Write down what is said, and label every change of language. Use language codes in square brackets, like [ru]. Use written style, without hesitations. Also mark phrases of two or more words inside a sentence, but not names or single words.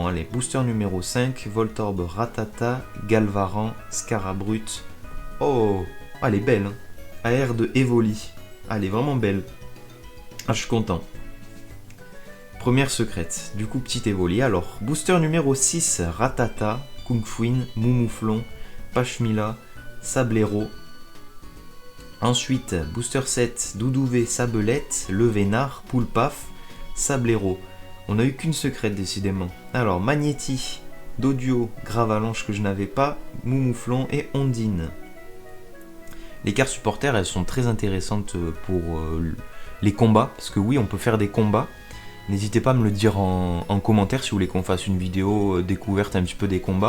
[fr] Allez, booster numéro 5, Voltorb, Ratata, Galvaran, Scarabrute. Oh, elle est belle, hein. AR de Evoli. Elle est vraiment belle. Ah, je suis content. Première secrète, du coup petite Evoli. Alors, booster numéro 6, Ratata, Kungfuin, Moumouflon, Pachmila, Sablero. Ensuite, booster 7, Doudouvé, Sabelette, Levénard, Poulpaf, Sablero. On n'a eu qu'une secrète décidément. Alors, Magnéti, Dodio, Gravalanche que je n'avais pas, Moumouflon et Ondine. Les cartes supporters, elles sont très intéressantes pour les combats, parce que oui, on peut faire des combats. N'hésitez pas à me le dire en commentaire si vous voulez qu'on fasse une vidéo découverte un petit peu des combats.